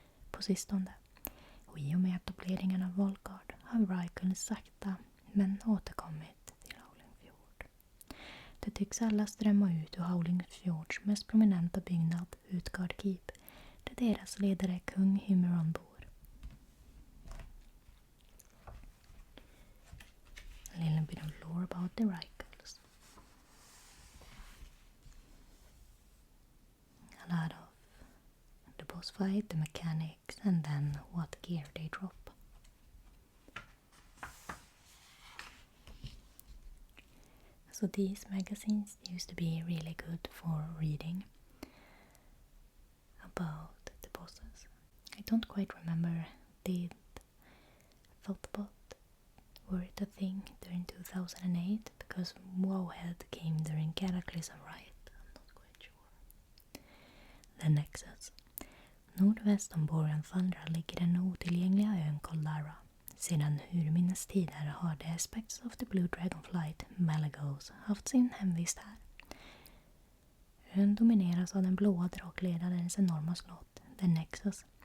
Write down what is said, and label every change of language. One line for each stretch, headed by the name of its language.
Swedish: På sistone, och i och med etableringen av Volgard, har Rykull sakta men återkommit till Howling Fjord. Det tycks alla strömma ut ur Howling Fjords mest prominenta byggnad, Utgard Keep, där deras ledare kung Hymeron bor.
English: A little bit of lore about the Rykulls. A lot of the boss fight, the mechanics, and then what gear they drop. So these magazines used to be really good for reading about the bosses. I don't quite remember, did Thoughtbot were it a thing during 2008? Because Wowhead came during Cataclysm, right? I'm not quite sure. The Nexus.
Swedish: Nordväst om Boreanthundra ligger den otillgängliga ön Koldara. Sedan urminnes tider har The Aspects of the Blue Dragonflight, Malagos, haft sin hemvist här. Ön domineras av den blåa drakledarens enorma slott, The Nexus.